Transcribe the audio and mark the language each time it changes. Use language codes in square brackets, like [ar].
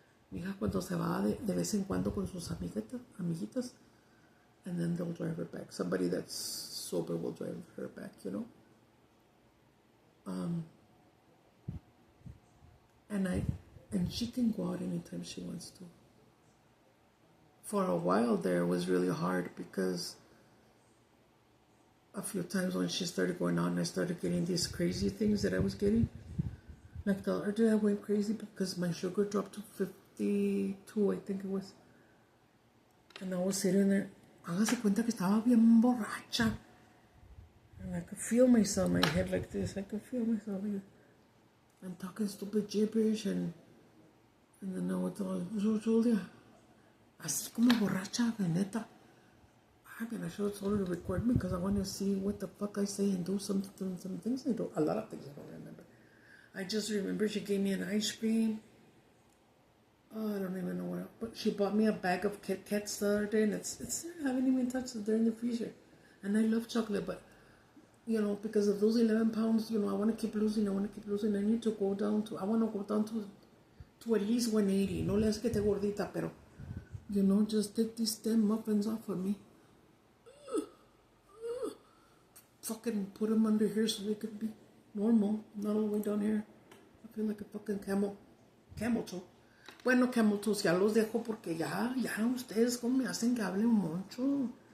[es] Mi hija cuando se va de vez en cuando con sus amiguitas, [en] and then they'll drive her back. Somebody that's sober will drive her back, you know? And she can go out anytime she wants to. For a while there, it was really hard because a few times when she started going out and I started getting these crazy things that I was getting. Like the other day I went crazy because my sugar dropped to 52, I think it was. And I was sitting there. [es] Hágase cuenta que estaba bien borracha. [en] And I could feel myself, my head like this. I could feel myself. I'm talking stupid gibberish and then I was all, Julia, [es] así como borracha, neta. [en] I mean, I should have told her to record me because I want to see what the fuck I say and do some things I don't. A lot of things I don't remember. I just remember she gave me an ice cream. Oh, I don't even know what else. But she bought me a bag of Kit Kats the other day, and it's I haven't even touched it. They're in the freezer. And I love chocolate, but, you know, because of those 11 pounds, you know, I want to keep losing. I need to go down to, I want to go down to at least 180. [es] No le hace que te gordita, pero, [en] you know, just take these 10 muffins off of me. Fucking put them under here so they could be normal, not all the way down here. I feel like a fucking camel toe. [es] Bueno, camel toes, ya los dejo porque ya ustedes como me hacen que hable mucho.